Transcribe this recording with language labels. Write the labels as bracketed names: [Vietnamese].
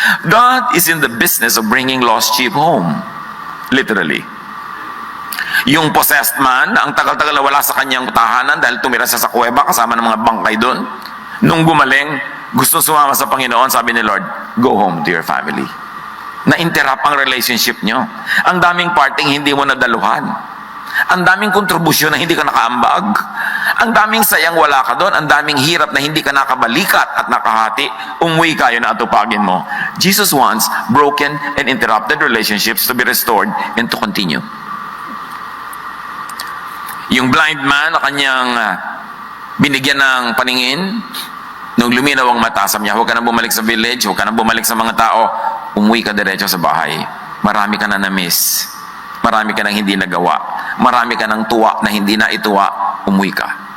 [English] God is in the business of bringing lost sheep home. Literally. [Filipino] Yung possessed man, ang tagal-tagal na wala sa kanyang tahanan dahil tumira siya sa kuweba kasama ng mga bangkay doon. Nung gumaling, gusto sumama sa Panginoon, sabi ni Lord, [English] go home to your family. [Filipino] Na-interrupt ang relationship nyo. Ang daming parting hindi mo nadaluhan. Ang daming kontribusyon na hindi ka nakaambag. Ang daming sayang wala ka doon. Ang daming hirap na hindi ka nakabalikat at nakahati. Umuwi kayo na atupagin mo. [English] Jesus wants broken and interrupted relationships to be restored and to continue. [Filipino] Yung blind man na kanyang binigyan ng paningin, nung luminaw ang mata, sabi niya, huwag ka na bumalik sa village, huwag ka na bumalik sa mga tao, umuwi ka diretso sa bahay. Marami ka na na-miss. Marami ka nang hindi nagawa. Marami ka nang tuwa na hindi na ituwa, umuwi ka.